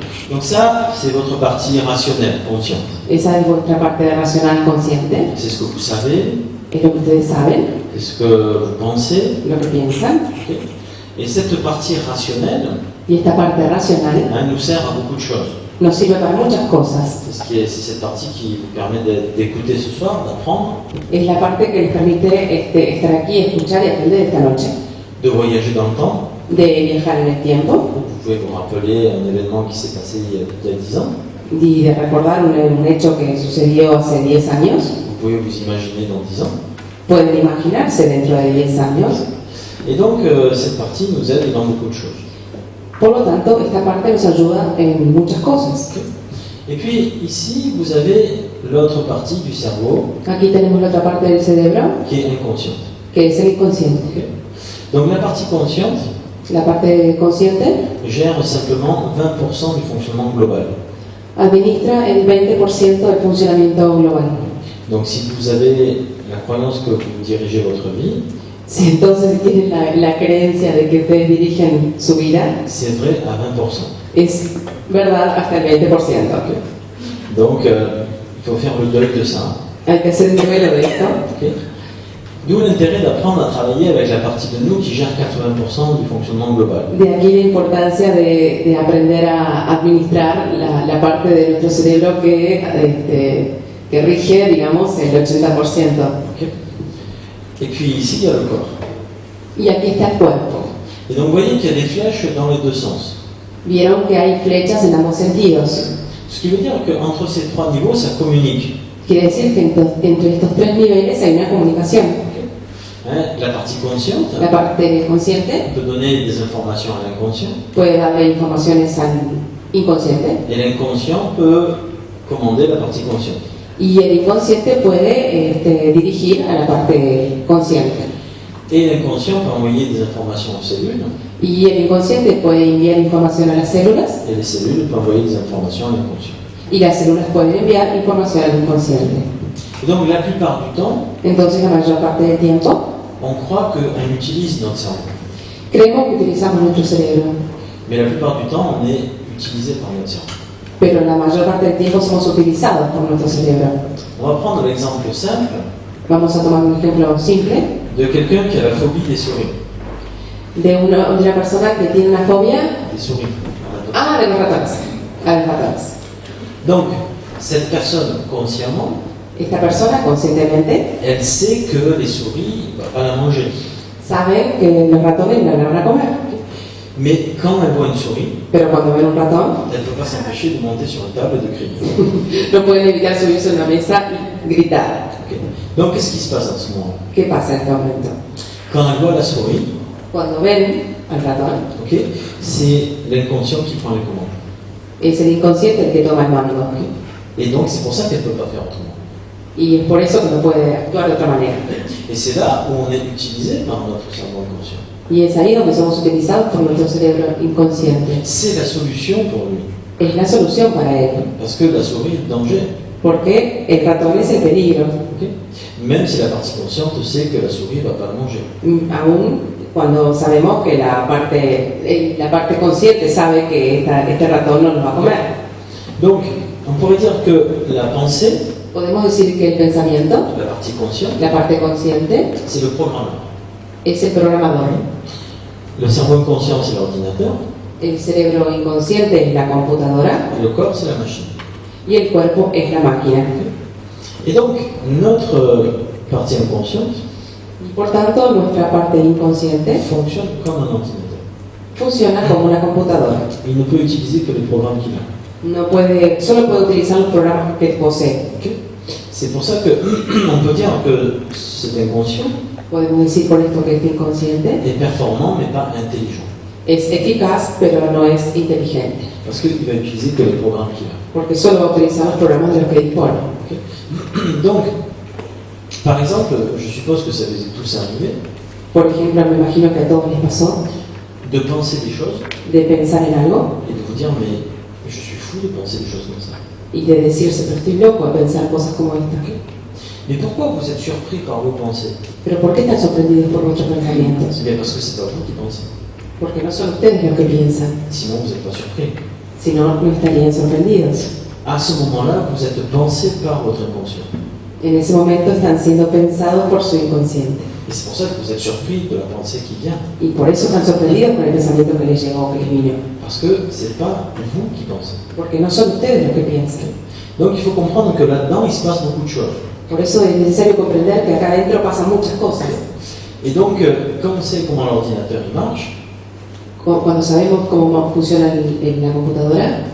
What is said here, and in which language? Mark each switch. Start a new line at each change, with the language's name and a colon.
French: Donc ça, c'est votre partie rationnelle, consciente.
Spanish: Esa es vuestra parte racional consciente.
French: C'est ce que vous savez,
Spanish: Es lo que ustedes saben,
French: c'est ce que vous pensez.
Spanish: lo que piensan. Ok.
French: Et cette partie rationnelle,
Spanish: Y esta parte racional
French: nous sert à beaucoup de choses.
Spanish: nos sirve para muchas cosas.
French: C'est cette partie qui vous permet d'écouter ce soir, d'apprendre,
Spanish: Es la parte que les permite estar aquí, escuchar y aprender esta noche.
French: de voyager dans le temps.
Spanish: De viajar en el tiempo
French: Vous pouvez vous rappeler un événement qui s'est passé il y a 10 ans.
Spanish: y de recordar un hecho que sucedió hace 10 años.
French: Vous pouvez vous imaginer dans 10 ans.
Spanish: Pueden imaginarse dentro de 10 años.
French: Et donc, cette partie nous aide dans beaucoup de choses.
Spanish: Por lo tanto, esta parte nos ayuda en muchas cosas.
French: Et puis, ici, vous avez l'autre partie du cerveau
Spanish: Aquí tenemos la otra parte del cerebro,
French: qui est inconsciente.
Spanish: que es el inconsciente.
French: Donc la partie consciente
Spanish: La parte consciente
French: gère simplement 20% du fonctionnement global.
Spanish: administra el 20% del funcionamiento global.
French: Donc si vous avez la croyance que vous dirigez votre vie,
Spanish: Si entonces tienen la creencia de que ustedes dirigen su vida,
French: c'est vrai à 20%.
Spanish: es verdad hasta el 20%.
French: Donc il faut faire le deuil de ça.
Spanish: Hay que hacer un duelo de esto. Okay.
French: D'où l'intérêt d'apprendre à travailler avec la partie de nous qui gère 80% du fonctionnement global.
Spanish: De aquí la importancia de aprender a administrar la parte de nuestro cerebro que rige, digamos, el 80%. Okay.
French: Et puis ici, il y a le corps.
Spanish: Y aquí está el cuerpo.
French: Et donc vous voyez qu'il y a des flèches dans les deux sens.
Spanish: Vieron que hay flechas en ambos sentidos.
French: Ce qui veut dire qu'entre ces trois niveaux, ça communique.
Spanish: Quiere decir que entre estos tres niveles hay una comunicación.
French: Hein, la partie consciente
Spanish: La parte consciente
French: peut donner des informations à l'inconscient,
Spanish: puede darle informaciones al inconsciente
French: et l'inconscient peut commander la partie consciente.
Spanish: y el inconsciente puede dirigir a la parte consciente.
French: Et l'inconscient peut envoyer des informations aux cellules,
Spanish: Y el inconsciente puede enviar información a las células
French: et les cellules peuvent envoyer des informations à l'inconscient.
Spanish: y las células pueden enviar información al inconsciente.
French: Et donc la plupart du temps,
Spanish: Entonces, la mayor parte del tiempo,
French: on croit qu'on utilise notre cerveau.
Spanish: creemos que utilizamos nuestro cerebro,
French: Mais la plupart du temps, on est utilisé par notre cerveau.
Spanish: pero la mayor parte del tiempo somos utilizados por nuestro cerebro.
French: On va prendre l'exemple simple
Spanish: Vamos a tomar un ejemplo simple
French: de quelqu'un qui a la phobie des souris.
Spanish: de una persona que tiene una fobia
French: Des souris.
Spanish: de los ratones. A los ratones.
French: Donc, cette personne, consciemment,
Spanish: Esta persona, conscientemente,
French: elle sait que les souris, ne va pas la manger.
Spanish: sabe que los ratones no la van a comer.
French: Mais quand elle voit une souris,
Spanish: Pero cuando ven un ratón,
French: elle ne peut pas s'empêcher de monter sur une table et de crier.
Spanish: no pueden evitar subirse a una mesa y gritar. Ok.
French: Donc, qu'est-ce qui se passe en ce moment?
Spanish: ¿Qué pasa en este momento?
French: Quand elle voit la souris,
Spanish: Cuando ven al ratón,
French: ok, c'est l'inconscient qui prend les commandes.
Spanish: es el inconsciente el que toma el mando.
French: Et donc, c'est pour ça qu'elle ne peut pas faire autrement.
Spanish: Y es por eso que no puede actuar de otra manera.
French: Et c'est là où on est utilisé par notre cerveau inconscient.
Spanish: Y es ahí donde somos utilizados por nuestro cerebro inconsciente.
French: C'est la solution pour lui.
Spanish: Es la solución para él.
French: Parce que la souris est le danger.
Spanish: Porque el ratón es el peligro. Ok.
French: Même si la partie consciente sait que la souris ne va pas le manger.
Spanish: Aún cuando sabemos que la parte consciente sabe que este ratón no nos va a comer.
French: Donc, on pourrait dire que la pensée,
Spanish: Podemos decir que el pensamiento,
French: la partie consciente,
Spanish: la parte consciente,
French: c'est le programmeur.
Spanish: es el programador.
French: Le cerveau inconscient, c'est l'ordinateur.
Spanish: El cerebro inconsciente es la computadora
French: Et le corps, c'est la machine.
Spanish: y el cuerpo es la máquina.
French: Et donc, notre partie inconsciente
Spanish: Y por tanto, nuestra parte inconsciente
French: fonctionne comme un ordinateur.
Spanish: funciona como una computadora.
French: Il ne peut utiliser que les programmes qu'il a.
Spanish: Solo puede utilizar los programas que posee. Ok.
French: C'est pour ça que on peut dire que cet inconscient
Spanish: Podemos decir por esto que este inconsciente
French: est performant mais pas intelligent.
Spanish: es eficaz, pero no es inteligente.
French: Parce qu'il va utiliser que les programmes qu'il a.
Spanish: Porque solo va a utilizar los programas de los que dispone. Ok.
French: Donc, par exemple, je suppose que ça vous est tous arrivé,
Spanish: Por ejemplo, me imagino que a todos les pasó
French: de penser des choses
Spanish: de pensar en algo
French: et de vous dire mais je suis fou de penser des choses comme ça.
Spanish: y de decirse, pero estoy loco de pensar cosas como esta.
French: Mais pourquoi vous êtes surpris par vos pensées?
Spanish: Pero ¿por qué están sorprendidos por vuestros pensamientos?
French: C'est bien parce que c'est pas vous qui pensez.
Spanish: Porque no son ustedes los que piensan,
French: Sinon, vous n'êtes pas surpris.
Spanish: si no, no estarían sorprendidos.
French: À ce moment-là, vous êtes pensé par votre inconscient.
Spanish: En ese momento están siendo pensados por su inconsciente.
French: Et c'est pour ça que vous êtes surpris de la pensée qui vient.
Spanish: Y por eso están sorprendidos con el pensamiento que les llegó, que les vino.
French: Parce que c'est pas vous qui pensez.
Spanish: Porque no son ustedes los que piensan.
French: Donc il faut comprendre que là-dedans, il se passe beaucoup de choses.
Spanish: Por eso es necesario comprender que acá adentro pasan muchas cosas.
French: Et donc, quand on sait comment l'ordinateur il marche,
Spanish: Cuando sabemos cómo funciona la computadora,